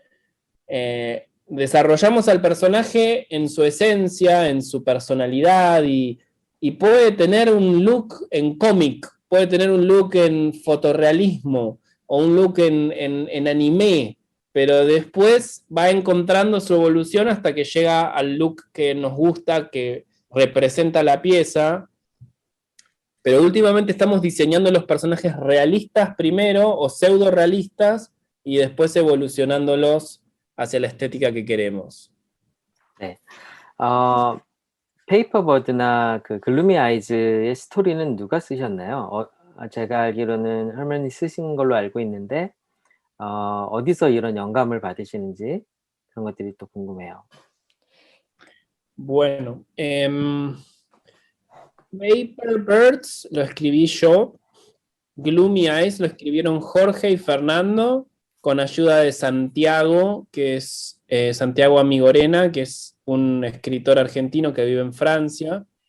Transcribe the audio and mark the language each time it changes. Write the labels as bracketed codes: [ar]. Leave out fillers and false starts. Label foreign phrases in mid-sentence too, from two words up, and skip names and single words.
[es] Desarrollamos al personaje en su esencia, en su personalidad, y puede tener un look en cómic, puede tener un look en fotorrealismo o un look en anime, pero después va encontrando su evolución hasta que llega al look que nos gusta, que representa la pieza. Pero últimamente estamos diseñando los personajes realistas primero o pseudo realistas y después evolucionándolos hacia la estética que queremos. [ko] 네. 페이퍼버드나 그 글루미 아이즈의 스토리는 누가 쓰셨나요? 제가 알기로는 헐먼이 쓰신 걸로 알고 있는데 어디서 이런 영감을 받으시는지 그런 것들이 또 궁금해요. [es] Bueno, Paper Birds lo escribí yo, Gloomy Eyes lo escribieron Jorge y Fernando con ayuda de Santiago, que es Santiago Amigorena, que es un escritor argentino que vive en Francia.